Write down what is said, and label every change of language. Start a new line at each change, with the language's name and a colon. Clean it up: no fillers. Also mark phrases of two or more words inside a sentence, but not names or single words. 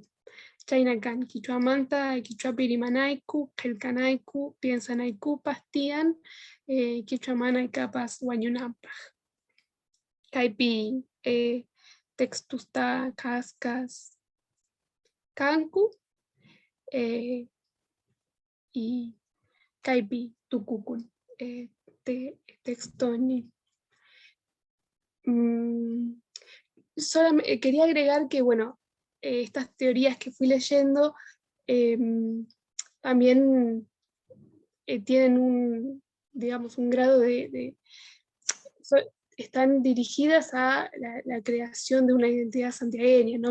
Quechua: Chayna kan Quechua manta Quechuapi rimanayku, qillqanayku, piensanaykupas tiyan Quechua mana kapas wañunanpaq. Kaypi textusta kaskas kanku y kaypi tukukun textoni.
Spanish: Solamente quería agregar que, bueno, estas teorías que fui leyendo también tienen digamos, un grado están dirigidas a la creación de una identidad santiagueña, ¿no?